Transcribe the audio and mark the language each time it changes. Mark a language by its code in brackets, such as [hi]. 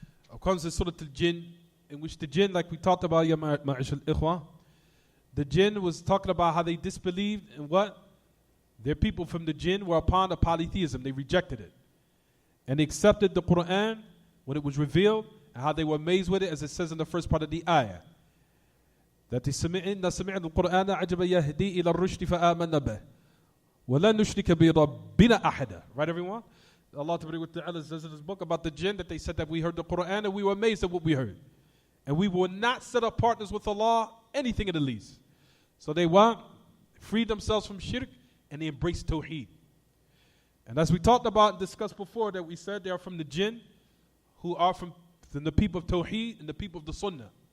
[en] Of course, the surah al-jinn, in which the jinn, like we talked about, ya ma'ish al-ikhwa, the jinn was talking about how they disbelieved in what? Their people from the jinn were upon the polytheism. They rejected it. And they accepted the Quran when it was revealed, and how they were amazed with it, as it says in the first part of the ayah. That they [ar] سمعنا القرآن عجبا يهدي إلى الرشد فآمنا به ولا نشرك بربنا أحدا. [en] Right, everyone? Allah Ta'ala says in His book about the jinn that they said that we heard the Quran and we were amazed at what we heard. And we will not set up partners with Allah, anything in the least. So they freed themselves from shirk and they embraced Tawheed. And as we talked about and discussed before, that we said they are from the jinn who are from the people of Tawheed and the people of the Sunnah.